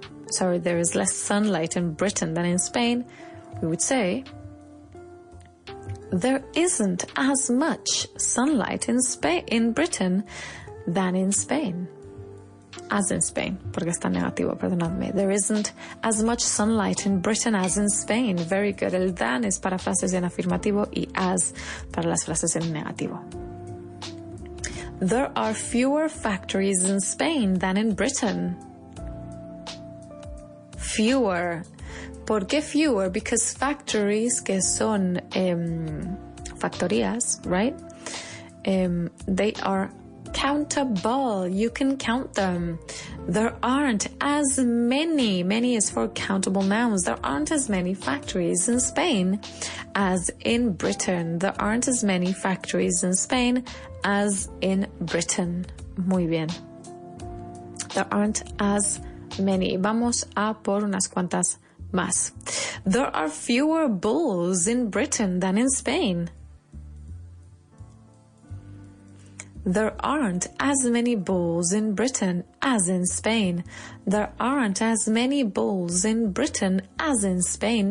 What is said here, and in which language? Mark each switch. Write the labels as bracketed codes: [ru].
[en] Sorry, there is less sunlight in Britain than in Spain. We would say, there isn't as much sunlight in Britain than in Spain. As in Spain, [es] porque está negativo, perdonadme. [en] There isn't as much sunlight in Britain as in Spain. Very good. [es] El than es para frases en afirmativo y as para las frases en negativo. [en] There are fewer factories in Spain than in Britain. Fewer. [es] ¿Por qué [en] fewer? Because factories, [es] que son factorías, [en] right? They are countable. You can count them. There aren't as many. Many is for countable nouns. There aren't as many factories in Spain as in Britain. There aren't as many factories in Spain as in Britain. [es] Muy bien. [en] There aren't as many. [es] Vamos a por unas cuantas más. [en] There are fewer bulls in Britain than in Spain. There aren't as many bulls in Britain as in Spain. There aren't as many bulls in Britain as in Spain.